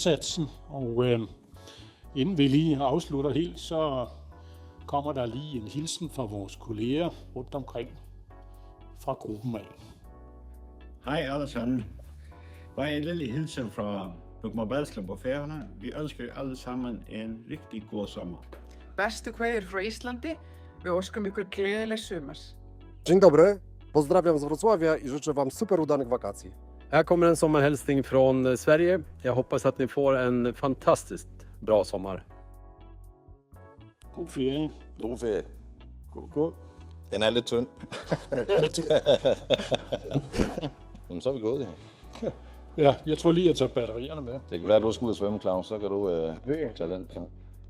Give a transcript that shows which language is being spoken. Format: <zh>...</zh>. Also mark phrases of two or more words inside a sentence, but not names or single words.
<da>Og inden vi lige afslutter helt, så kommer der lige en hilsen fra vores kolleger rundt omkring fra gruppen af. Hej alle sammen. Bare en lille hilsen fra Bygmar Balslund på Færøerne. Vi ønsker alle sammen en rigtig god sommer.</da> <is>Bestu kveðjur frá Íslandi. Við óskum ykkur gleðilegs sumars.</is> <pl>Dzień dobry, pozdrawiam z Wrocławia i życzę Wam super udanych wakacji.</pl> <sv>Här kommer en sommarhälsning från Sverige. Jag hoppas att ni får en fantastiskt bra sommar.</sv> <da>God ferie. God ferie. God. Den er lidt tynd. Jamen, så er vi gået det. Ja, jeg tror lige, at jeg tager batterierne med. Det kan være, at du skal ud og svømme, Claus. Så kan du tage den.</da>